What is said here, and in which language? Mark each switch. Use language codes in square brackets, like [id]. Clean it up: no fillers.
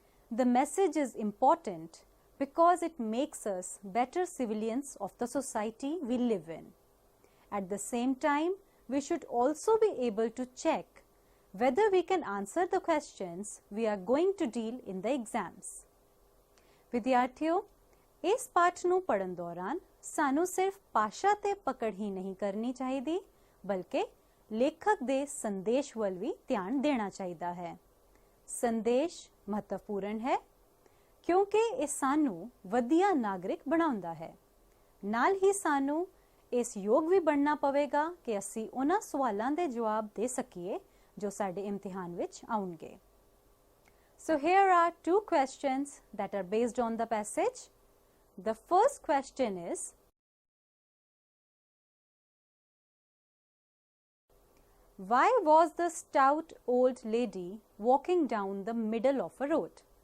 [en] The message is important because it makes us better civilians of the society we live in. At the same time, we should also be able to check whether we can answer the questions we are going to deal in the exams. [hi] विद्यार्थियों, इस पाठ [pa] ਨੂੰ ਪੜਨ ਦੌਰਾਨ ਸਾਨੂੰ ਸਿਰਫ ਭਾਸ਼ਾ ਤੇ ਪਕੜ ਹੀ ਨਹੀਂ ਕਰਨੀ ਚਾਹੀਦੀ, ਬਲਕਿ ਲੇਖਕ ਦੇ ਸੰਦੇਸ਼ ਵੱਲ ਵੀ ਧਿਆਨ ਦੇਣਾ ਚਾਹੀਦਾ ਹੈ। ਸੰਦੇਸ਼ ਮਹੱਤਵਪੂਰਨ ਹੈ ਕਿਉਂਕਿ ਇਹ ਸਾਨੂੰ ਵਧੀਆ ਨਾਗਰਿਕ ਬਣਾਉਂਦਾ ਹੈ। ਨਾਲ ਹੀ ਸਾਨੂੰ ਇਸ ਯੋਗ ਵੀ ਬਣਨਾ ਪਵੇਗਾ ਕਿ ਅਸੀਂ ਉਹਨਾਂ ਸਵਾਲਾਂ ਦੇ ਜਵਾਬ ਦੇ ਸਕੀਏ ਜੋ ਸਾਡੇ ਇਮਤਿਹਾਨ ਵਿੱਚ ਆਉਣਗੇ। [en] So here are two questions that are based on the passage. The first question is, why was the stout old lady walking down the middle of a road?